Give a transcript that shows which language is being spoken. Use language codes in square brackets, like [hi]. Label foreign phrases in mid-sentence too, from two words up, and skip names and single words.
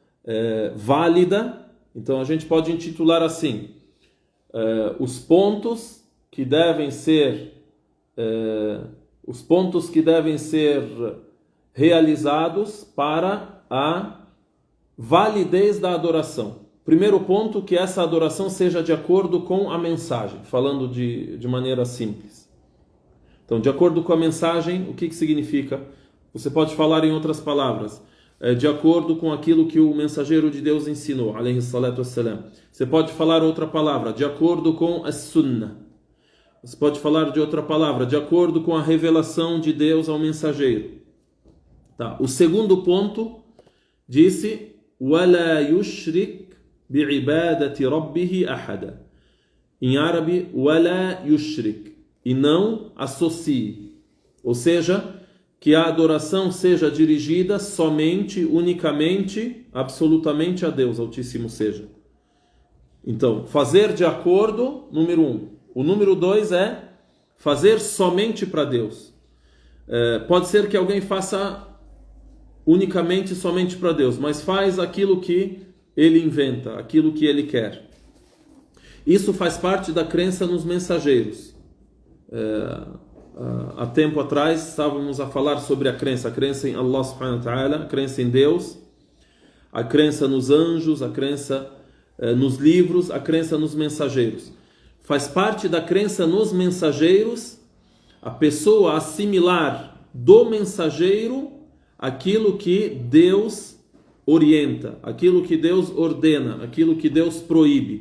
[pt] válida, então a gente pode intitular assim: os pontos que devem ser realizados para a validez da adoração. Primeiro ponto, que essa adoração seja de acordo com a mensagem, falando de maneira simples. Então, de acordo com a mensagem, o que significa? Você pode falar em outras palavras, de acordo com aquilo que o mensageiro de Deus ensinou, [ar] عليه الصلاة والسلام. [pt] Você pode falar outra palavra, de acordo com a sunnah. Você pode falar de outra palavra, de acordo com a revelação de Deus ao mensageiro. Tá. O segundo ponto disse: [ar] وَلَا يُشْرِكْ بِعِبَادَةِ رَبِّهِ أَحَدًا. [pt] Em árabe, [ar] وَلَا يُشْرِكْ, [pt] e não associe. Ou seja, que a adoração seja dirigida somente, unicamente, absolutamente a Deus Altíssimo seja. Então, fazer de acordo, número 1. O número 2 é fazer somente para Deus. Pode ser que alguém faça unicamente, somente para Deus, mas faz aquilo que ele inventa, aquilo que ele quer. Isso faz parte da crença nos mensageiros. Há tempo atrás estávamos a falar sobre a crença em [ar] الله سبحانه وتعالى, [pt] a crença em Deus, a crença nos anjos, a crença nos livros, a crença nos mensageiros. Faz parte da crença nos mensageiros a pessoa assimilar do mensageiro aquilo que Deus orienta, aquilo que Deus ordena, aquilo que Deus proíbe.